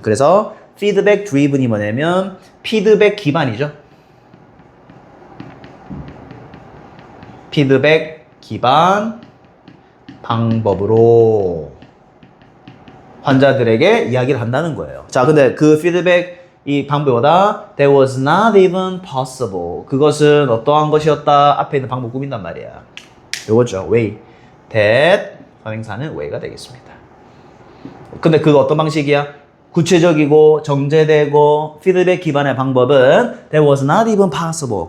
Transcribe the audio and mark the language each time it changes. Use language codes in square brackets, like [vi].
[ko] 그래서 feedback driven이 뭐냐면 피드백 기반이죠. 피드백 기반 방법으로 환자들에게 이야기를 한다는 거예요. 자, 근데 그 피드백 이 방법이 뭐다? [en] That was not even possible. [ko] 그것은 어떠한 것이었다? 앞에 있는 방법 꾸민단 말이야. 요거죠. way. that 선행사는 way가 되겠습니다. 근데 그거 어떤 방식이야? 구체적이고 정제되고 피드백 기반의 방법은 [en] That was not even possible.